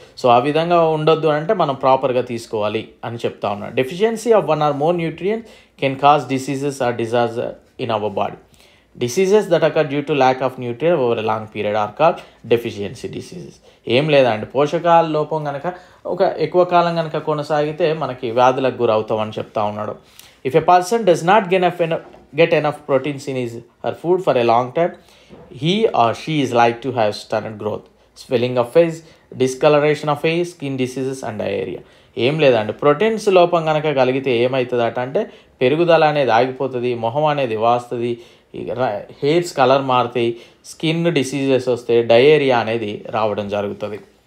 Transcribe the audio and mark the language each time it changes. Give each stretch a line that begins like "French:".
Telugu: So ఆ విధంగా ఉండొద్దు అంటే మనం ప్రాపర్గా తీసుకోవాలి అని చెప్తా ఉన్నాడు.
English: Deficiency of 1 or more nutrients can cause diseases or disorder in our body. Diseases that occur due to lack of nutrient over a long period are called deficiency diseases.
Telugu: ఏం లేదండి, పోషకాల లోపం కనుక ఒక ఎక్కువ కాలం కనుక కొనసాగితే మనకి వ్యాధులకు గురవుతామని చెప్తా ఉన్నాడు.
English: If a person does not get enough proteins in his her food for a long time, he or she is like to have stunted growth, swelling of face, discoloration of face, skin diseases and diarrhea.
Telugu: ఏం లేదండి, proteins లోపం కనుక కలిగితే ఏమవుతుందట అంటే పెరుగుదల అనేది ఆగిపోతుంది, మొహం అనేది వాస్తుంది, హెయిర్స్ కలర్ మారుతాయి, స్కిన్ డిసీజెస్ వస్తాయి, డయేరియా అనేది రావడం జరుగుతుంది.